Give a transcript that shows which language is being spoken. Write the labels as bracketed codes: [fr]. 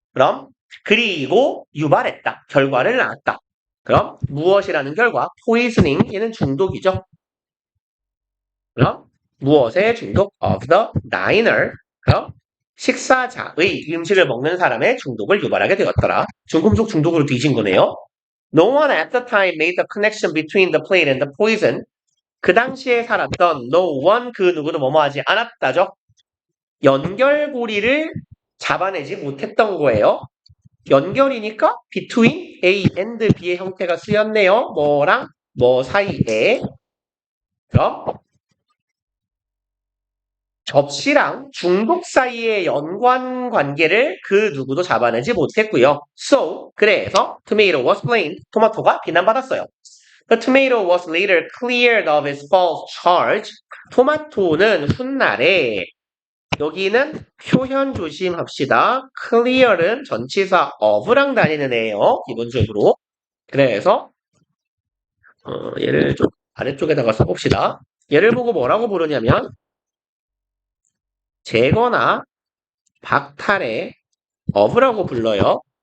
[ko] 그럼 그리고 유발했다. 결과를 낳았다. 그럼 무엇이라는 결과? poisoning 얘는 중독이죠. 그럼 무엇의 중독? [en] of the diner. [ko] 그럼 식사자의 음식을 먹는 사람의 중독을 유발하게 되었더라. 중금속 중독으로 뒤진 거네요. [en] No one at the time made the connection between the plate and the poison. [ko] 그 당시에 살았던 no one 그 누구도 뭐뭐 하지 않았다죠. 연결고리를 잡아내지 못했던 거예요. 연결이니까 between A and B의 형태가 쓰였네요. 뭐랑 뭐 사이에. 그럼 접시랑 중독 사이의 연관 관계를 그 누구도 잡아내지 못했고요. [en] So [ko] 그래서 [en] tomato was blamed. [ko] 토마토가 비난받았어요. [en] The tomato was later cleared of its false charge. [ko] 토마토는 훗날에 여기는 표현 조심합시다. clear은 전치사 of랑 다니는 애예요. 기본적으로. 그래서 얘를 좀 아래쪽에다가 써봅시다. 얘를 보고 뭐라고 부르냐면 제거나 박탈의 of라고 불러요.